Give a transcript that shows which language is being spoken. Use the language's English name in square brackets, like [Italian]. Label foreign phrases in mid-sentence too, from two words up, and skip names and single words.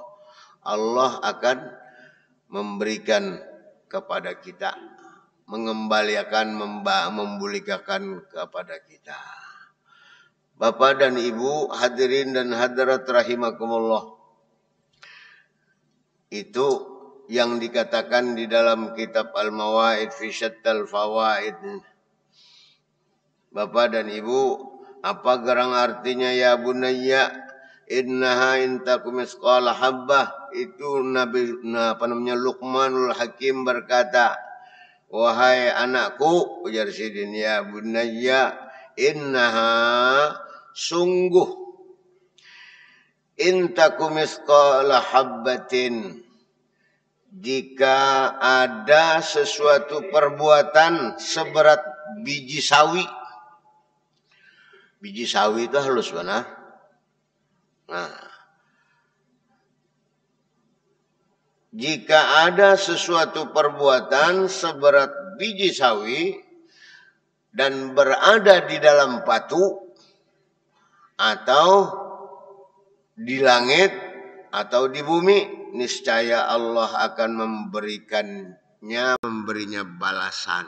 [Indonesian] Allah akan memberikan kepada kita, mengembalikan, membulikakan kepada kita. Bapak dan Ibu hadirin dan hadirat rahimakumullah. Itu yang dikatakan di dalam kitab Al-Mawaid fi Syattal Fawaid. Bapak dan Ibu, apa gerang artinya [Arabic] يا بني إنها إن تك مثقال حبة? [Indonesian] Itu Nabi Luqmanul Hakim berkata, wahai anakku, ujar sidin [Arabic] يا بني إنها [Indonesian] sungguh [Arabic] إن تك مثقال حبة, [Indonesian] jika ada sesuatu perbuatan seberat biji sawi. Biji sawi itu halus benar. Nah, jika ada sesuatu perbuatan seberat biji sawi dan berada di dalam batu atau di langit atau di bumi, niscaya Allah akan memberinya balasan.